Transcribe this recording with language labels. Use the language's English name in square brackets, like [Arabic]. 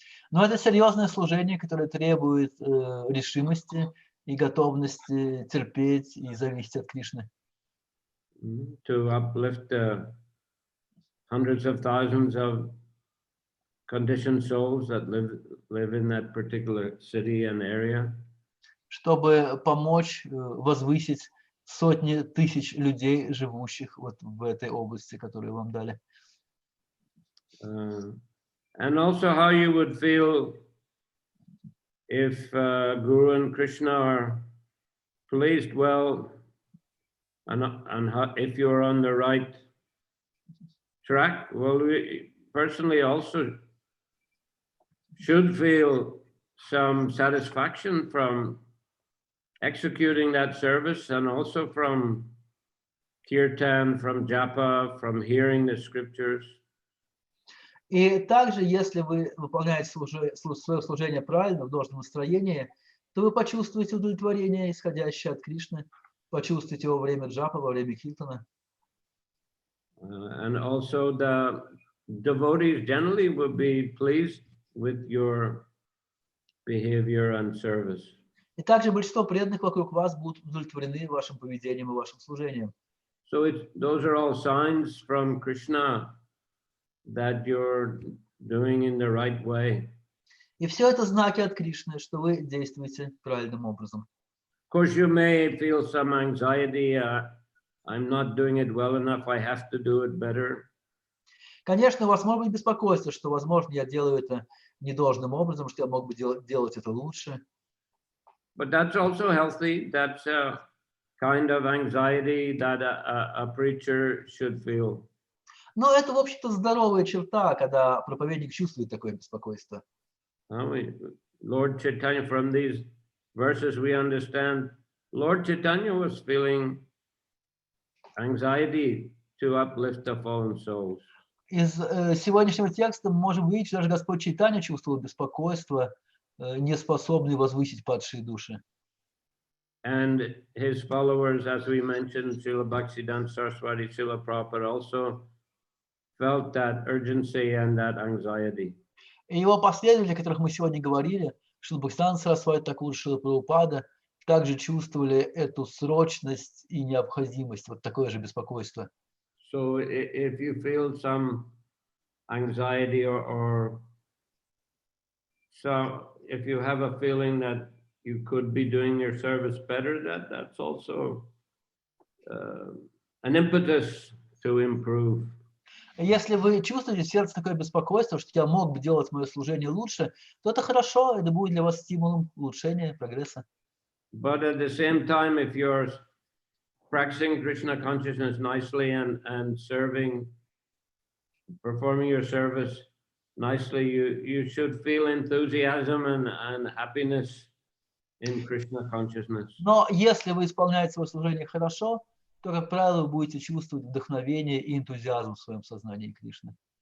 [Russian] Но это серьезное служение, которое требует решимости и готовности терпеть и зависеть от Кришны. [English] To uplift hundreds of thousands of conditioned souls that live in that particular city and area. [Russian] Чтобы помочь возвысить сотни тысяч людей, живущих вот в этой области, которую вам дали. [English] And also how you would feel if Guru and Krishna are pleased well, and how, if you're on the right track. Well, we personally also should feel some satisfaction from executing that service and also from kirtan, from japa, from hearing the scriptures. [Russian] И также, если вы выполняете свое служение правильно, в должном настроении, то вы почувствуете удовлетворение, исходящее от Кришны, почувствуете его во время джапа, во время киртана. [English] And also the devotees generally will be pleased with your behavior and service. [Russian] И также большинство преданных вокруг вас будут удовлетворены вашим поведением и вашим служением. [English] So those are all signs from Krishna that you're doing in the right way. [Russian] И все это знаки от Кришны, что вы действуете правильным образом. [English] Of course, you may feel some anxiety. I'm not doing it well enough. I have to do it better. [Russian] Конечно, у вас может быть беспокойство, что, возможно, я делаю это недолжным образом, что я мог бы делать это лучше. [English] But that's also healthy. That's a kind of anxiety that a preacher should feel. [Russian] Но это, в общем-то, здоровая черта, когда проповедник чувствует такое беспокойство. [English] Lord Chaitanya, from these verses we understand, Lord Chaitanya was feeling anxiety to uplift the fallen souls. [Russian] Из сегодняшнего текста мы можем видеть, что даже Господь Чайтанья чувствовал беспокойство, не способный возвысить падшие души. [English] And his followers, as we mentioned, Srila Bhaktisiddhanta Saraswati, Srila Prabhupada also felt that urgency and that anxiety. [Russian] И его последователи, о которых мы сегодня говорили, Шрила Бхактисиддханта Сарасвати Такур, Шрила Прабхупада, также чувствовали эту срочность и необходимость, вот такое же беспокойство. [English] So if you feel some anxiety or so if you have a feeling that you could be doing your service better, that's also an impetus to improve. [Russian] Если вы чувствуете в сердце такое беспокойство, что я мог бы делать мое служение лучше, то это хорошо, это будет для вас стимулом улучшения, прогресса. [English] But at the same time, if you're practicing Krishna consciousness nicely and serving, performing your service nicely, you should feel enthusiasm and happiness in Krishna consciousness. [Russian] Но если вы исполняете свое служение хорошо, то, как правило, вы будете чувствовать вдохновение и энтузиазм в своем сознании Кришны.